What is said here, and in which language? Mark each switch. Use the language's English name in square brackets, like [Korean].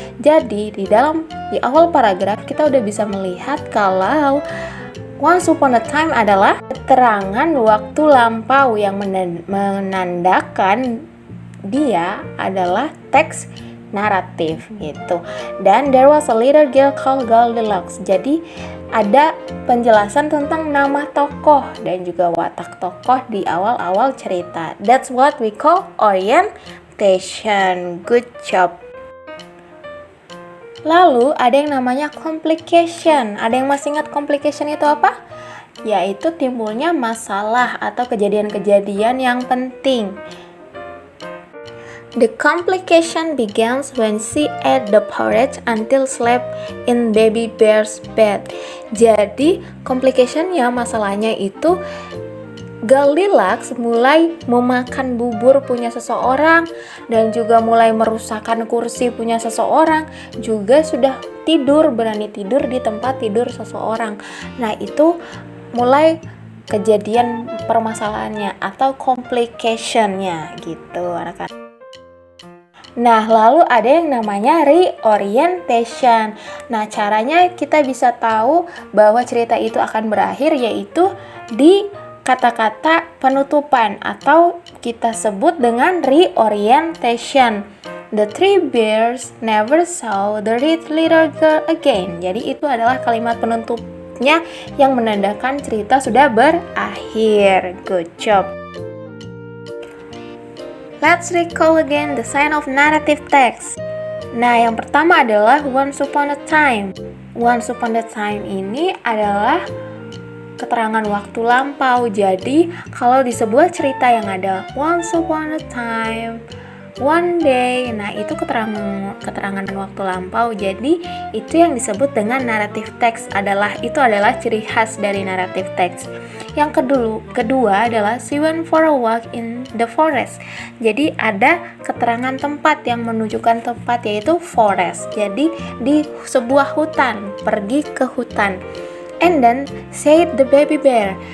[Indonesian] Jadi di awal paragraf kita udah bisa melihat kalau [English] once upon a time [Indonesian] adalah keterangan waktu lampau yang menandakan dia adalah teks naratif gitu. [English] Dan there was a little girl called Goldilocks. [Indonesian] Jadi ada penjelasan tentang nama tokoh dan juga watak tokoh di awal-awal cerita. [English] That's what we call orientation. Good job. [Indonesian] Lalu ada yang namanya complication. Ada yang masih ingat complication itu apa? Yaitu timbulnya masalah atau kejadian-kejadian yang penting. [English] The complication begins when she ate the porridge until slept in baby bear's bed. [Indonesian] Jadi complicationnya, masalahnya itu Goldilocks mulai memakan bubur punya seseorang dan juga mulai merusakkan kursi punya seseorang, juga sudah berani tidur di tempat tidur seseorang. Nah, itu mulai kejadian permasalahannya atau complicationnya gitu anak-anak. Nah, lalu ada yang namanya reorientation. Nah, caranya kita bisa tahu bahwa cerita itu akan berakhir yaitu di kata-kata penutupan atau kita sebut dengan reorientation. [English] The three bears never saw the little girl again. [Indonesian] Jadi itu adalah kalimat penutupnya yang menandakan cerita sudah berakhir. [English] Good job. Let's recall again the sign of narrative text. [Indonesian] Nah, yang pertama adalah [English] once upon a time. [Indonesian] Once upon a time ini adalah keterangan waktu lampau. Jadi, kalau di sebuah cerita yang ada [English] once upon a time, one day, [Indonesian] nah itu keterangan waktu lampau. Jadi, itu yang disebut dengan narrative text adalah ciri khas dari narrative text. Yang kedua adalah [English] she went for a walk in the forest. [Indonesian] Jadi ada keterangan tempat yang menunjukkan tempat, yaitu forest. Jadi di sebuah hutan, pergi ke hutan. [English] And then said the baby bear.